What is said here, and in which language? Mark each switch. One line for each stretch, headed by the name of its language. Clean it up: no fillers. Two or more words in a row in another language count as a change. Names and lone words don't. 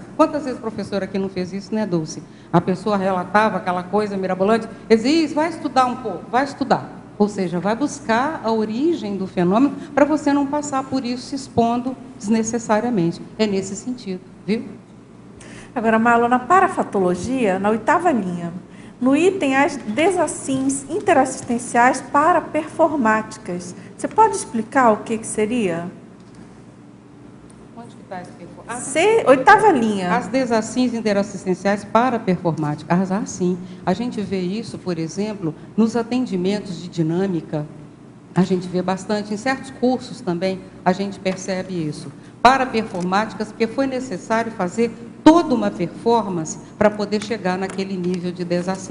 Portuguese: Quantas vezes a professora aqui não fez isso, né, Dulce? A pessoa relatava aquela coisa mirabolante, dizia, vai estudar um pouco, vai estudar. Ou seja, vai buscar a origem do fenômeno para você não passar por isso se expondo desnecessariamente. É nesse sentido, viu? Agora, Malu, na parafatologia, na 8ª linha, no item as desassins interassistenciais paraperformáticas, você pode explicar o que seria? 8ª linha. As desassins interassistenciais paraperformáticas. Sim. A gente vê isso, por exemplo, nos atendimentos de dinâmica. A gente vê bastante, em certos cursos também, a gente percebe isso. Paraperformáticas, porque foi necessário fazer toda uma performance para poder chegar naquele nível de desassim.